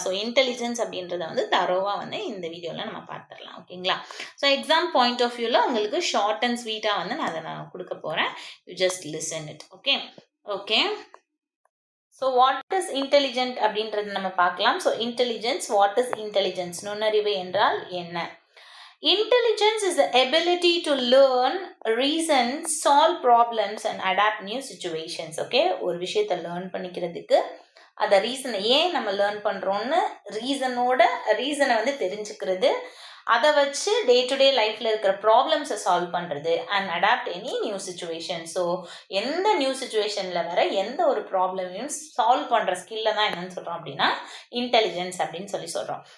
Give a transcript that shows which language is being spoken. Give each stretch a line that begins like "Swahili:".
Tamil: So intelligence அப்படின்றத வந்து தரோவாக வந்து இந்த வீடியோவில் நம்ம பார்த்துடலாம். ஓகேங்களா? ஸோ எக்ஸாம் பாயிண்ட் ஆஃப் வியூவில் உங்களுக்கு ஷார்ட் அண்ட் ஸ்வீட்டாக வந்து நான் அதை கொடுக்க போகிறேன். You just listen it. Okay. So what is intelligent அப்படின்றது நம்ம பார்க்கலாம். So intelligence, what is intelligence, நுண்ணறிவு என்றால் என்ன?
English: Intelligence is the ability to learn, reason, solve problems and adapt new situations.
Tamil: Okay, ஒரு விஷயத்தை லேர்ன் பண்ணிக்கிறதுக்கு அதை ரீசனை ஏன் நம்ம லேர்ன் பண்ணுறோன்னு ரீசனை வந்து தெரிஞ்சுக்கிறது, அதை வச்சு டே டு டே லைஃப்பில் இருக்கிற ப்ராப்ளம்ஸை சால்வ் பண்ணுறது and adapt any new situation. So எந்த நியூ சுச்சுவேஷனில் வர எந்த ஒரு ப்ராப்ளமையும் சால்வ் பண்ணுற ஸ்கில்லை தான் என்னன்னு சொல்கிறோம் அப்படின்னா இன்டெலிஜென்ஸ் அப்படின்னு சொல்கிறோம்.